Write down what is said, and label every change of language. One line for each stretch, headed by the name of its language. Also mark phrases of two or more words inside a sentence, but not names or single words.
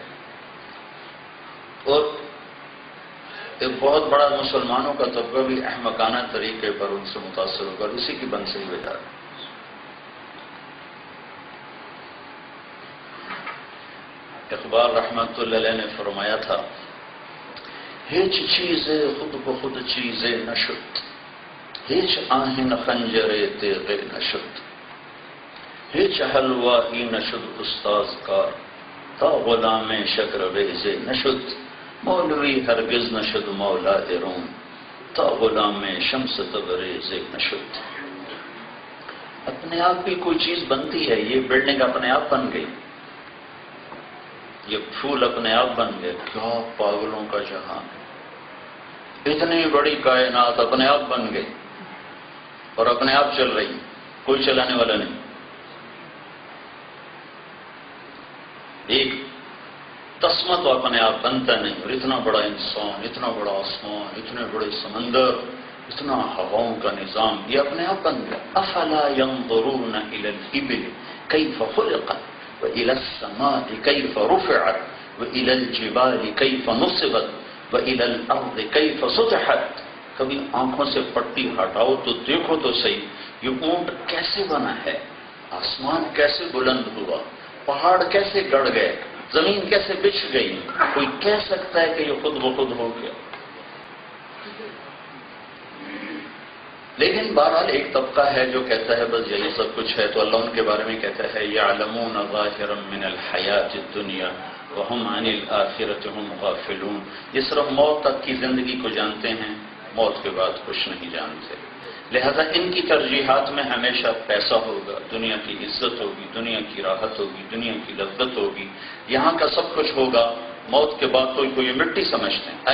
Urdu: اور ایک بہت بڑا مسلمانوں کا طبقہ بھی احمقانہ طریقے پر ان سے متاثر ہو کر اسی کی بنسری بجا رہا ہے۔ اقبال رحمت اللہ علیہ نے فرمایا تھا،
Persian: ہیچ چیز خود بخود چیز نشد، ہیچ آہن خنجر تیغ نشد، ہیچ حلوائی نشد استاذ کار، تا غلام شکر بیز نشد، مولوی ہرگز نشد مولا روم، تا غلام شمس تبریز نشد۔
Urdu: اپنے آپ بھی کوئی چیز بنتی ہے، یہ بلڈنگ اپنے آپ بن گئی، یہ پھول اپنے آپ بن گئے، کیا پاگلوں کا جہان ہے، اتنی بڑی کائنات اپنے آپ بن گئی اور اپنے آپ چل رہی، کوئی چلانے والا نہیں۔ ایک تسمہ تو اپنے آپ بنتا نہیں، اور اتنا بڑا انسان، اتنا بڑا آسمان، اتنے بڑے سمندر، اتنا ہواؤں کا نظام، یہ اپنے آپ بن گیا۔
Arabic: افلا ينظرون الى الابل كيف خلقت والى السماء كيف رفعت والى الجبال كيف نصبت والى الارض كيف سطحت۔
Urdu: کبھی آنکھوں سے پٹی ہٹاؤ تو دیکھو تو صحیح، یہ اونٹ کیسے بنا ہے، آسمان کیسے بلند ہوا، پہاڑ کیسے گڑ گئے، زمین کیسے بچھ گئی، کوئی کہہ سکتا ہے کہ یہ خود بخود ہو گیا؟ لیکن بہرحال ایک طبقہ ہے جو کہتا ہے بس یہی سب کچھ ہے، تو اللہ ان کے بارے میں کہتا ہے
Arabic: یعلمون ظاہرا من الحیات الدنیا وہم عن الآخرۃ ہم غافلون،
Urdu: یہ صرف موت تک کی زندگی کو جانتے ہیں، موت کے بعد کچھ نہیں جانتے، لہذا ان کی ترجیحات میں ہمیشہ پیسہ ہوگا، دنیا کی عزت ہوگی، دنیا کی راحت ہوگی، دنیا کی لذت ہوگی، یہاں کا سب کچھ ہوگا، موت کے بعد تو یہ مٹی سمجھتے ہیں۔